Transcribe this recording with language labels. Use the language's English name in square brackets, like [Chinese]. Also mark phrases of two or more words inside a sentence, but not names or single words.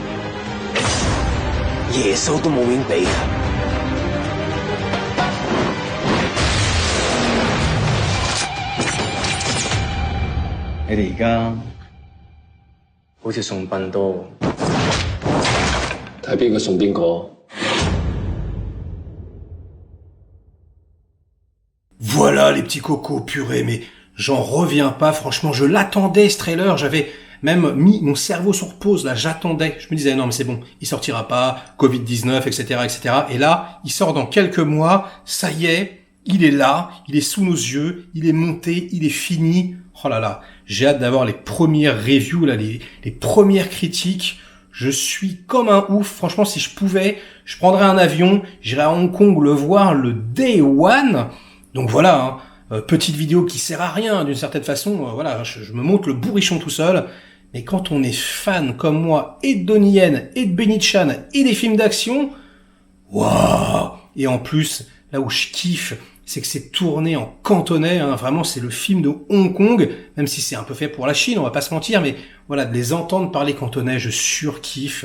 [Cantonese] 耶穌都冇面俾啊！你哋而家好似送殯多，睇邊個送邊個。 [French] Voilà les petits cocos, purée, mais j'en reviens pas, franchement, je l'attendais ce trailer, j'avais même mis mon cerveau sur pause, là, j'attendais, je me disais non mais c'est bon, il sortira pas, Covid-19, etc., etc. Et là, il sort dans quelques mois, ça y est, il est là, il est sous nos yeux, il est monté, il est fini. Oh là là, j'ai hâte d'avoir les premières reviews, là, les premières critiques. Je suis comme un ouf. Franchement, si je pouvais, je prendrais un avion, j'irais à Hong Kong le voir le [English] day one. [French] Donc voilà, petite vidéo qui sert à rien d'une certaine façon. Voilà, je me monte le bourrichon tout seul. Mais quand on est fan comme moi et de Donnie Yen et de Benny Chan et des films d'action, waouh! Et en plus, là où je kiffe, c'est que c'est tourné en cantonais, vraiment c'est le film de Hong Kong, même si c'est un peu fait pour la Chine, on va pas se mentir, mais voilà, de les entendre parler cantonais, je surkiffe.